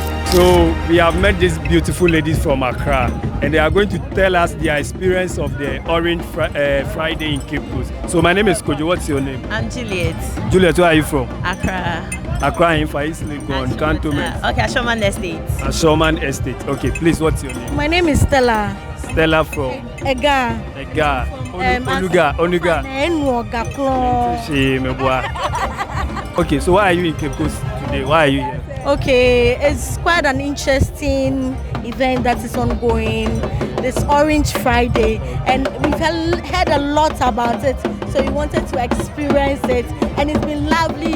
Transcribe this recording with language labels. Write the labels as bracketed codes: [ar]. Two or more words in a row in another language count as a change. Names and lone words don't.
[en] So we have met these beautiful ladies from Accra, and they are going to tell us their experience of the Orange Friday in Cape Coast. So my name is Kojo. What's your name? I'm Juliet. Juliet, where are you from? Accra. Accra in Far East Legon, Cantonment. Okay, Ashoman Estate. Ashoman Estate. Okay, please, what's your name? My name is Stella. Stella from Ega. Ega. Onuga. Okay, so why are you in Cape Coast today? Why are you here? Okay, it's quite an interesting event that is ongoing. This Orange Friday, and we've heard a lot about it. So we wanted to experience it, and it's been lovely.